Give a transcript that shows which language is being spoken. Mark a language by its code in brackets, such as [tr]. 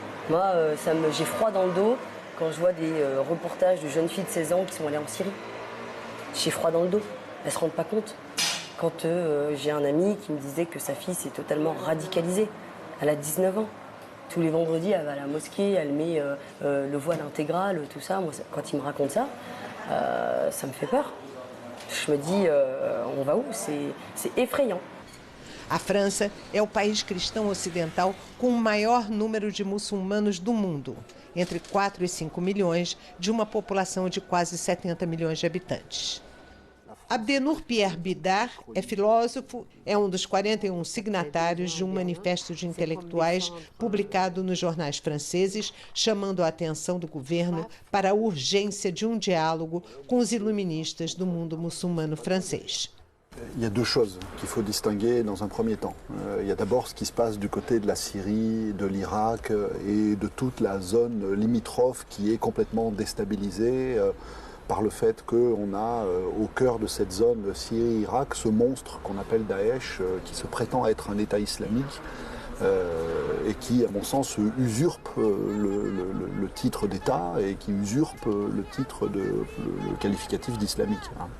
[fr] Moi, j'ai froid dans le dos quand je vois des reportages de jeunes filles de 16 ans qui sont allées en Syrie. J'ai froid dans le dos. Elles ne se rendent pas compte. Quand j'ai un ami qui me disait que sa fille s'est totalement radicalisée. Elle a 19 ans. Tous les vendredis, elle va à la mosquée, elle met le voile intégral, tout ça. Moi, quand il me raconte ça, ça me fait peur. Je me dis, on va où? C'est effrayant. [pt] A França é o país cristão ocidental com o maior número de muçulmanos do mundo, entre 4 e 5 milhões, de uma população de quase 70 milhões de habitantes. Abdennour Pierre Bidar é filósofo, é um dos 41 signatários de um manifesto de intelectuais publicado nos jornais franceses, chamando a atenção do governo para a urgência de um diálogo com os iluministas do mundo muçulmano francês. [fr] Il y a deux choses qu'il faut distinguer dans un premier temps. Il y a d'abord ce qui se passe du côté de la Syrie, de l'Irak et de toute la zone limitrophe qui est complètement déstabilisée par le fait qu'on a au cœur de cette zone Syrie-Irak ce monstre qu'on appelle Daesh qui se prétend être un État islamique et qui, à mon sens, usurpe le titre d'État et qui usurpe le titre le qualificatif d'islamique.